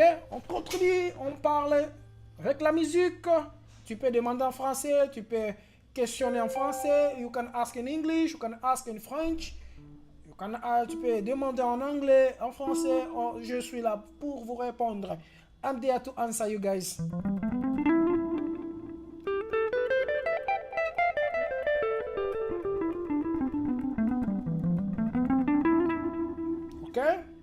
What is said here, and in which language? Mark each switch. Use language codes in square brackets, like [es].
[fr] On contribue, on parle avec la musique. Tu peux demander en français, tu peux questionner en français. [en] You can ask in English, you can ask in French. [fr] Tu peux demander en anglais, en français. Je suis là pour vous répondre. [en] I'm there to answer you guys. Okay?